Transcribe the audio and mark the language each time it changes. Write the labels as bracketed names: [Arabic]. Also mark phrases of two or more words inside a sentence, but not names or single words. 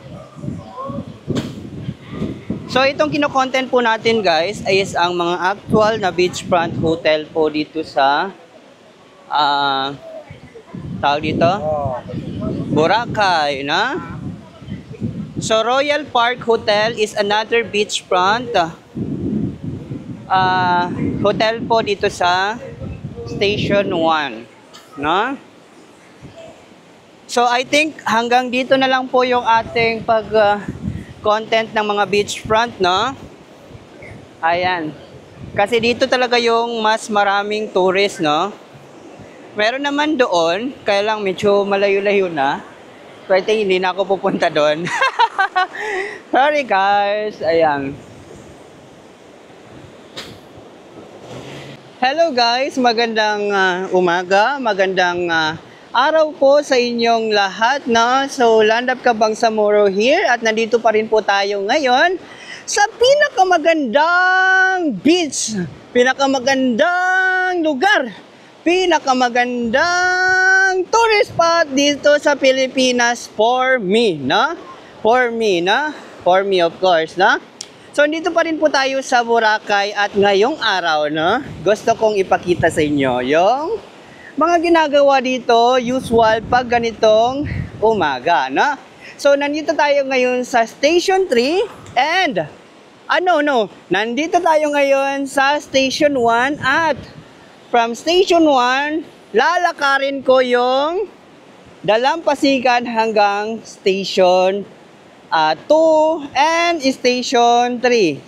[Filipino] So, itong kino-content po natin, guys, is ang mga actual na beachfront hotel po dito sa tawag dito? Boracay, na? So, Royal Park Hotel is another beachfront hotel po dito sa Station 1, no? [English] So, I think [Filipino] hanggang dito na lang po yung ating content ng mga beachfront, no? Ayan. Kasi dito talaga yung mas maraming tourist, no? Meron naman doon, kaya lang medyo malayo-layo na. [English] So, I think [Filipino] hindi na ako pupunta doon. [English] Sorry, guys. [Filipino] Ayan. [English] Hello, guys. [Filipino] Magandang umaga. Magandang araw po sa inyong lahat, no? [English] So, Land of Kabangsamoro here. [Filipino] At nandito pa rin po tayo ngayon sa pinakamagandang beach. Pinakamagandang lugar. Pinakamagandang [English] tourist spot [Filipino] dito sa Pilipinas [English] for me, [Filipino] no? [English] For me, [Filipino] no? [English] For me, of course, [Filipino] no? So, dito pa rin po tayo sa Boracay at ngayong araw, no? Gusto kong ipakita sa inyo yung mga ginagawa dito, usual pag ganitong umaga, no? So, nandito tayo ngayon sa Station 3 and, nandito tayo ngayon sa Station 1 at from Station 1, lalakarin ko yung Dalampasigan hanggang Station 2 and Station 3.